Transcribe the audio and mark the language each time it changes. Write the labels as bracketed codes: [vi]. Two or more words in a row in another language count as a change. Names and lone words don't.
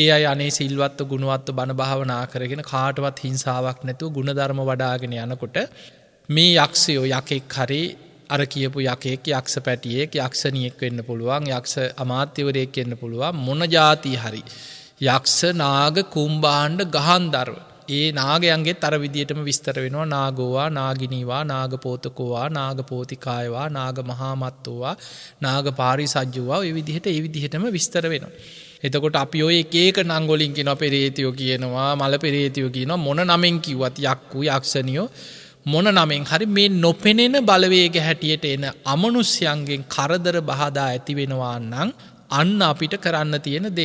[si] අය අනේ සිල්වත්ව ගුණවත්ව බණ භාවනා කරගෙන කාටවත් හිංසාවක් නැතුව ගුණධර්ම වඩාගෙන යනකොට මේ යක්ෂයෝ යකෙක් හරි අර කියපු යකෙක් යක්ෂ පැටියෙක් යක්ෂණියෙක් වෙන්න පුළුවන් යක්ෂ අමාත්‍යවරයෙක් වෙන්න පුළුවන් මොන જાති හරි යක්ෂ නාග කුම්භාණ්ඩ ගහන්දරව ඒ නාගයන්ගේත් අර විදියටම විස්තර වෙනවා [pi] නාගෝවා නාගිනීවා නාගපෝතකෝවා නාගපෝතිකායවා නාග මහාමත්තෝවා නාග පාරිසජ්ජුවා [si] ඒ විදිහටම විස්තර වෙනවා. එතකොට අපි ඔය එක එක නම් වලින් කියනවා පෙරේතයෝ කියනවා මල පෙරේතයෝ කියනවා මොන නමෙන් කිව්වත් යක්කු යක්ෂණියෝ මොන නමෙන් හරි මේ නොපෙනෙන බලවේග හැටියට එන අමනුෂ්‍යයන්ගෙන් කරදර බාධා ඇති වෙනවා නම් අන්න අපිට කරන්න තියෙන දේ.